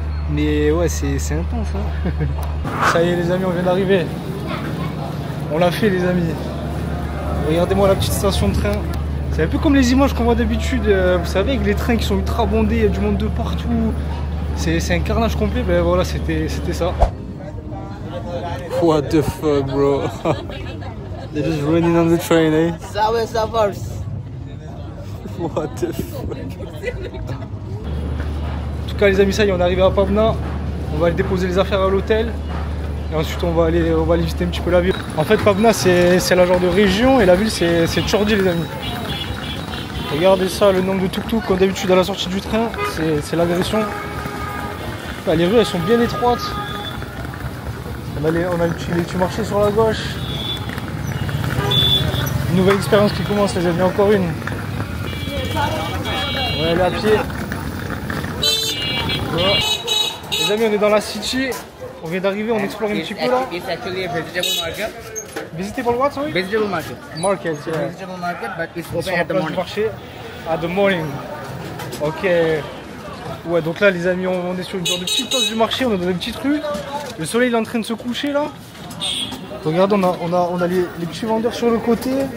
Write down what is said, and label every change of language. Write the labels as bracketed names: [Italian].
[French] Mais ouais, c'est intense hein. Ça y est les amis, on vient d'arriver. On l'a fait les amis. Regardez-moi la petite station de train. C'est un peu comme les images qu'on voit d'habitude, vous savez, avec les trains qui sont ultra bondés, il y a du monde de partout. C'est un carnage complet, ben voilà, c'était ça. [English] What the fuck, bro? They're just running on the train, eh? What the fuck? [French] En tout cas, les amis, ça y est, on est arrivé à Pabna. On va aller déposer les affaires à l'hôtel. Et ensuite, on va aller visiter un petit peu la ville. En fait, Pabna, c'est la genre de région et la ville, c'est Chordi, les amis. Regardez ça, le nombre de tuk-tuk comme d'habitude à la sortie du train, c'est l'agression. Enfin, les rues elles sont bien étroites. On a les petits marchés sur la gauche. Une nouvelle expérience qui commence, les amis, encore une. On va aller à pied. Voilà. Les amis, on est dans la city. On vient d'arriver, on explore un petit peu là. [English] It's actually a vegetable market. Vegetable what, sorry? Vegetable market. Market, yeah. Vegetable market, but it's open [French] Sur la [English] at the [French] place du [English] morning. marché. At the morning. Ok. [French] Ouais, donc là, les amis, on est sur une sorte de petite place du marché. On est dans une petite rue. Le soleil il est en train de se coucher là. Regardez, on a les petits vendeurs sur le côté.